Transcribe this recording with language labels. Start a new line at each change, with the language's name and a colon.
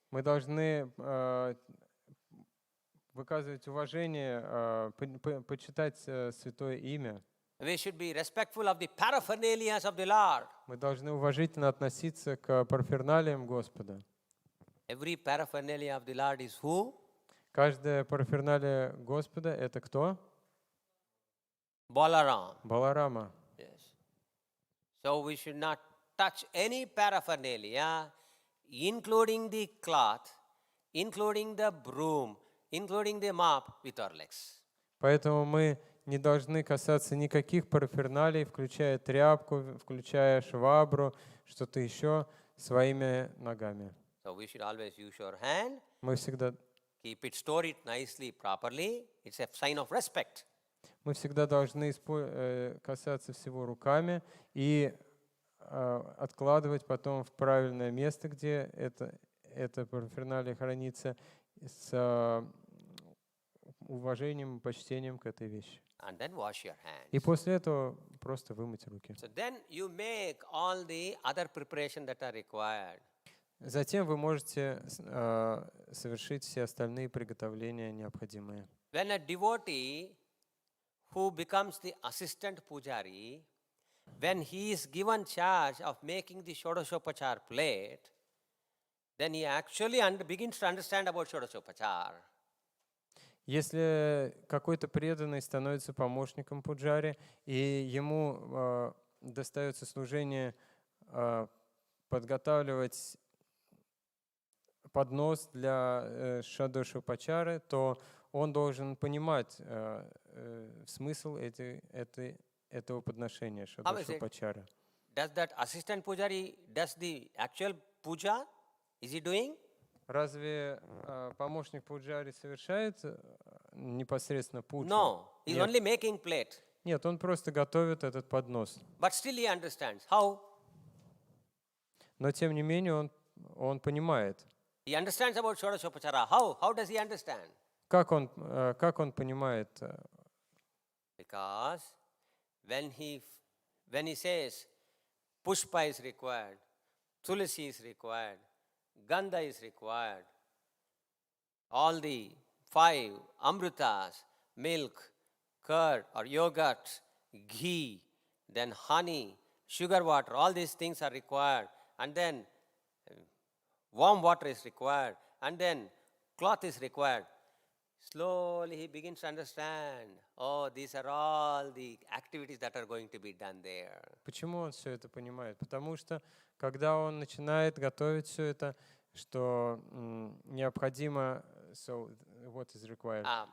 Russian: Мы должны выказывать уважение, почитать святое имя.
English: We should be respectful of the paraphernalia of the Lord.
Russian: Мы должны уважительно относиться к параферналиям Господа.
English: Every paraphernalia of the Lord is who?
Russian: Каждая параферналия Господа — это кто?
English: Balaram.
Russian: Баларама.
English: Yes. So we should not touch any paraphernalia, including the cloth, including the broom, including the mop with our legs.
Russian: Поэтому мы не должны касаться никаких параферналий, включая тряпку, включая швабру, что-то еще, своими ногами.
English: So we should always use your hand,
Russian: Мы всегда
English: keep it, store it nicely, properly. It's a sign of respect.
Russian: Мы всегда должны касаться всего руками и откладывать потом в правильное место, где эта параферналия хранится, с уважением и почтением к этой вещи.
English: And then wash your hands.
Russian: И после этого просто вымыть руки.
English: So then you make all the other preparation that are required.
Russian: Затем вы можете совершить все остальные приготовления необходимые.
English: When a devotee who becomes the assistant pujari, when he is given charge of making the Shodashopachar plate, then he actually begins to understand about Shodashopachar.
Russian: Если какой-то преданный становится помощником пуджари, и ему достается служение подготавливать поднос для Шодашопачары, то он должен понимать смысл этого подношения Шодашопачары.
English: Does that assistant pujari does the actual puja? Is he doing?
Russian: Разве помощник пуджари совершает непосредственно пуджу?
English: No, he's
Russian: Нет.
English: only making plate.
Russian: Нет, он просто готовит этот поднос.
English: But still he understands. How?
Russian: Но тем не менее он понимает.
English: He understands about Shodashopachara. How? How does he understand?
Russian: Как он понимает?
English: Because when he says pushpa is required, tulasi is required, gandha is required, all the 5 amritas, milk, curd or yogurt, ghee, then honey, sugar water, all these things are required, and then warm water is required, and then cloth is required. Slowly he begins to understand, oh, these are all the activities that are going to be done there.
Russian: Почему он все это понимает? Потому что когда он начинает готовить все это, что необходимо,
English: so what is required?